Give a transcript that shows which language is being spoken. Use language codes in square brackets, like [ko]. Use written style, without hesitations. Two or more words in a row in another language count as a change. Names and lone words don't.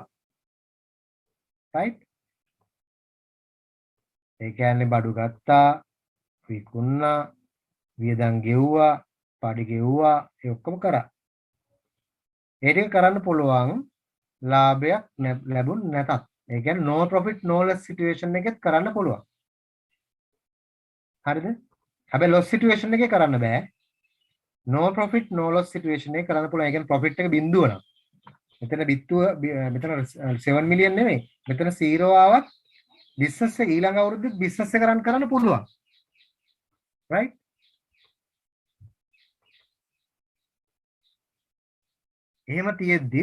[en] right? [si] ඒ කියන්නේ බඩු ගත්තා, විකුණා, වියදම් ගෙව්වා, පඩි ගෙව්වා ඒ ඔක්කොම කරා. ඒ ටික කරන්න පුළුවන් ලාභයක් ලැබුණ නැතත්. ඒ කියන්නේ [en] no profit no loss situation [si] එකෙත් කරන්න පුළුවන්. හරිද? හැබැයි [en] loss situation [si] එකේ කරන්න බෑ. [en] no profit no loss situation [si] එකේ කරන්න පුළුවන්. ඒ කියන්නේ profit එක බිඳුව නම්. මෙතන මෙතන 7 මිලියන් නෙමෙයි. මෙතන 0 ආවත් business එක ඊළඟ අවුරුද්දේ business එක run කරන්න පුළුවන්. right? එහෙම තියෙද්දි